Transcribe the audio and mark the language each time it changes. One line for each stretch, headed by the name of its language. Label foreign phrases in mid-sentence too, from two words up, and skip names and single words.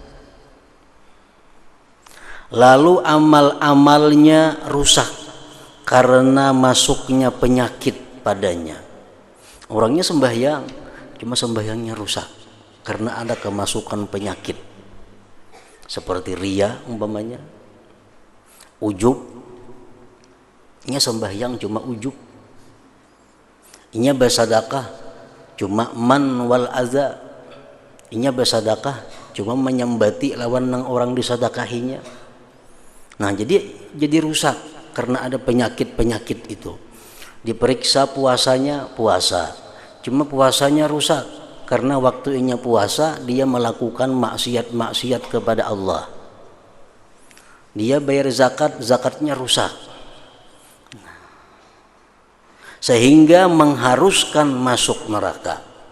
Indonesian: Lalu amal-amalnya rusak karena masuknya penyakit padanya. Orangnya sembahyang, cuma sembahyangnya rusak karena ada kemasukan penyakit seperti riya umpamanya, ujub.
Banjar: Nya sembahyang cuma ujub, inya bersedekah cuma
Arabic: المن والأذى,
Banjar: inya bersedekah cuma menyambati lawan nang orang disedekahinya.
Indonesian: Nah, jadi rusak karena ada penyakit-penyakit itu. Diperiksa puasanya, puasa, cuma puasanya rusak karena waktunya puasa dia melakukan maksiat-maksiat kepada Allah. Dia bayar zakat, zakatnya rusak, sehingga mengharuskan masuk neraka.